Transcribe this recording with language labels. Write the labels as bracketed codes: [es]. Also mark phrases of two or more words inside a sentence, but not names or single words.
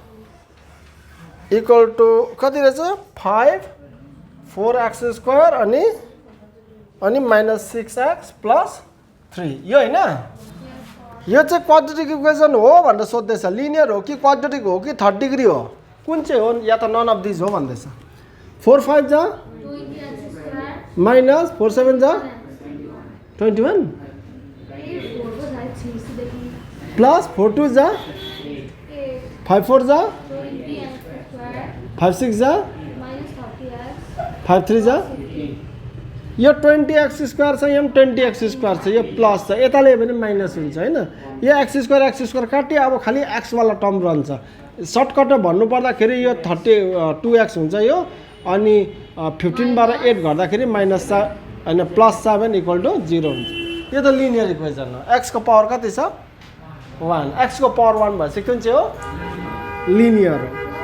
[en] equal to [ne] कति रहेछ 5 4x² अनि -6x + 3 यो हैन यो चाहिँ [en] quadratic equation [ne] हो भनेर सोध्दैछ लिनियर हो कि क्वाड्रेटिक हो कि [en] 3rd degree [ne] हो कुन चाहिँ हो या त [en] none of this [ne] हो भन्दैछ 4 5 जा -4 7 जा 21 प्लस 4 2 जा 5 4 जा 5 6 जा 5 3 जा यो 20x² छ यहाँ 20x² छ यो प्लस छ यताले पनि माइनस हुन्छ हैन यो x² काट्यो अब खाली x वाला टर्म रहन्छ सर्टकट भन्नु पर्दाखेरि यो 32x हुन्छ यो अनि 15 बार 8 गर्दाखेरि -7 अनि +7 = 0 हुन्छ यो त [en] linear equation [ne] हो x को पावर कति छ 1 x को पावर 1 भएपछि कुन चाहिँ हो लिनियर हो